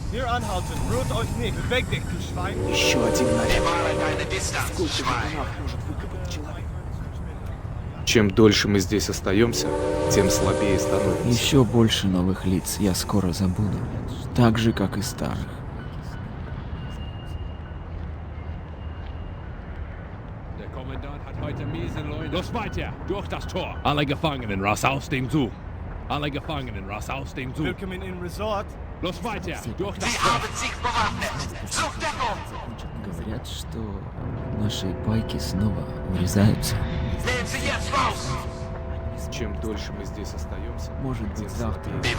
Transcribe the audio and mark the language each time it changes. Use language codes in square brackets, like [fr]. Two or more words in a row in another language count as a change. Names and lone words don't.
[de] anhalten. Rührt euch nicht. Beweg dich, du Schwein. [ru] Еще один наряд. Сколько вагонов может выкопать человек? Чем дольше мы здесь остаемся, тем слабее становимся. Еще больше новых лиц я скоро забуду, так же, как и старых. [de] Der Kommandant hat heute miese Leute. Los weiter, durch das Tor. Alle Gefangenen raus aus dem Zug. Alle Gefangenen raus aus dem Zug. Willkommen im Resort. Los weiter, durch das Tor. [ru] Говорят, что наши байки снова урезаются. Чем дольше мы здесь остаемся, Может быть, завтра.